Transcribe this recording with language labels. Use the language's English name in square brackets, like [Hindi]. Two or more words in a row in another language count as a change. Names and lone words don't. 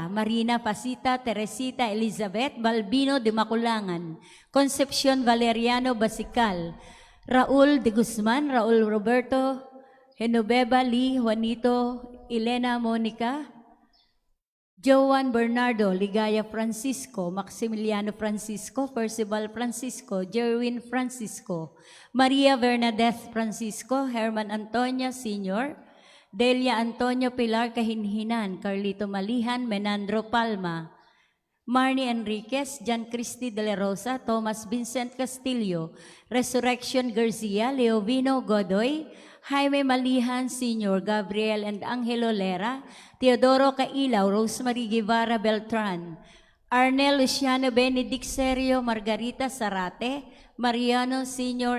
[English] Marina Pasita, Teresita Elizabeth, Balbino de Maculangan, Concepcion Valeriano Basical, Raul de Guzman, Raul Roberto, Genoveva Lee, Juanito, Elena Monica, Joan Bernardo, Ligaya Francisco, Maximiliano Francisco, Percival Francisco, Jerwin Francisco, Maria Bernadette Francisco, Herman Antonio Sr., Delia Antonio Pilar Kahinhinan, Carlito Malihan, Menandro Palma, Marnie Enriquez, Jan Cristi de la Rosa, Thomas Vincent Castillo, Resurrection Garcia, Leovino Godoy, Jaime Malihan Sr., Gabriel and Angelo Lera, Teodoro Cailaw, Rosemary Guevara Beltran, Arnel Luciano Benedict Serio, Margarita Sarate, Mariano Sr.